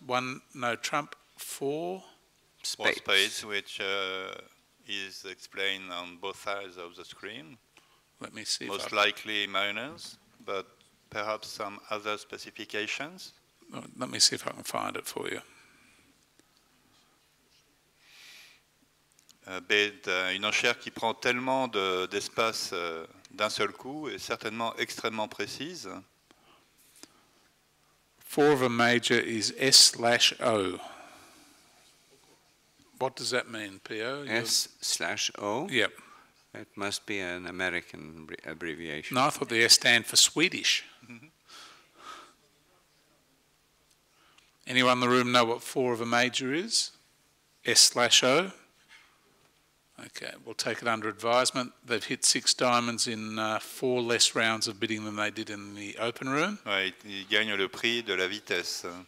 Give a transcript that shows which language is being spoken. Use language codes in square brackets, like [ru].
[en] 1, no trump, 4 spades. 4 spades, which is explained on both sides of the screen. Let me see. Most likely minors, but perhaps some other specifications. Let me see if I can find it for you. [fr] Une enchère qui prend tellement d'espace d'un seul coup est certainement extrêmement précise. [en] 4 of a major is S/O. What does that mean, P.O.? S/O? Yep. It must be an American abbreviation. No, I thought the S stand for Swedish. Anyone in the room know what 4 of a major is? S/O? Okay, we'll take it under advisement. They've hit 6 diamonds in 4 less rounds of bidding than they did in the open room. [fr] Ouais, ils gagnent le prix de la vitesse.